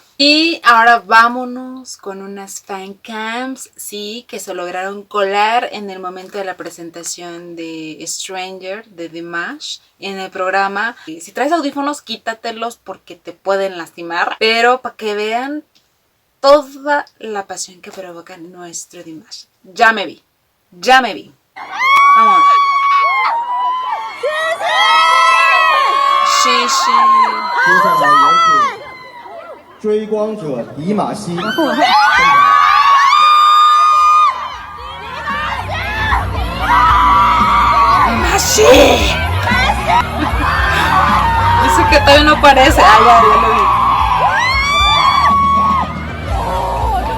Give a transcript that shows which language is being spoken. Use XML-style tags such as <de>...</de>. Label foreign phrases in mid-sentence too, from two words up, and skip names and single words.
<es>Y ahora vámonos con unas fan cams, sí, que se lograron colar en el momento de la presentación de Stranger, de Dimash, en el programa. Si traes audífonos, quítatelos porque te pueden lastimar, pero para que vean toda la pasión que provoca nuestro Dimash. Ya me vi. Vamos.</es> <zh>接下来有请追光者迪玛希。</zh> <es>¡Dimashi! Dice que todavía no aparece. Ah, ya lo vi.</es>